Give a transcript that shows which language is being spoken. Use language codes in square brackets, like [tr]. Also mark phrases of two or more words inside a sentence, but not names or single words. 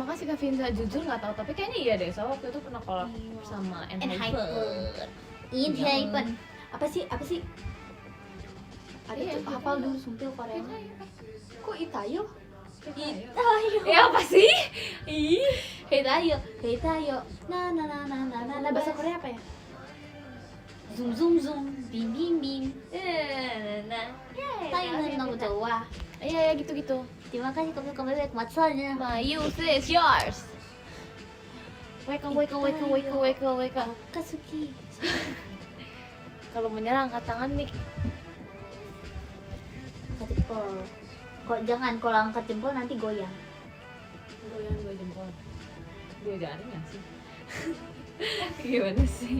[id] Ya makasih Kak Vinza, jujur nggak tahu tapi kayaknya iya deh. Soalnya waktu itu pernah collab sama Enhypen. Enhypen. Apa sih? Ada Iya, tuh hafal dulu Sumpil Korea. Kok Itayo? Itayo. Ya apa sih? Ih. Itayo. Na na na na na na. Bahasa Korea apa ya? Zoom zoom zoom, bim bim bim. Nah. Tayo na nang Jawa. Iya gitu. Terima kasih kembali ke matanya. [en] My youth is yours. Wake up. [id] Kasuki. Kalau menyerang angkat tangan nih. Angkat jempol. Kok jangan kalau angkat jempol nanti goyang. Goyang 2 jempol. 2 jari nggak sih? Gimana sih?